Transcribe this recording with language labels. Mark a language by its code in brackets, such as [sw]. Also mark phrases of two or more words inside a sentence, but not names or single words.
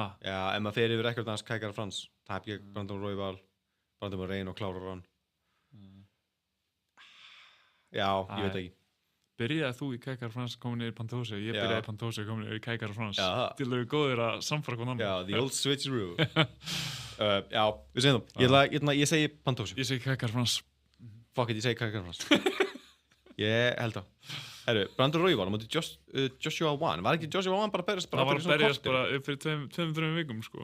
[is] Já, ef maður fer yfir rekord hans Kai Kara-France, tap ég Brandon Royval, Brandon Moreno klárar hann. Já, ég veit ekki. Byrjaði þú í Kai Kara-France komin yfir Pantoja, ég byrjaði í Pantoja komin yfir Kai Kara-France. Til þau góðir að samfara hvern annan. Já, [en] the old switcheroo. [is] Já, við segjum það. Ég segi Pantoja. Ég segi Kai Kara-France. [en] Fuck it, [is] ég segi Kai Kara-France. Ég held það. Herru, Brandon Royval á móti Joshua Wan. Var ekki Joshua Wan bara að berjast? Það var að berjast bara fyrir 2-3 vikum, sko.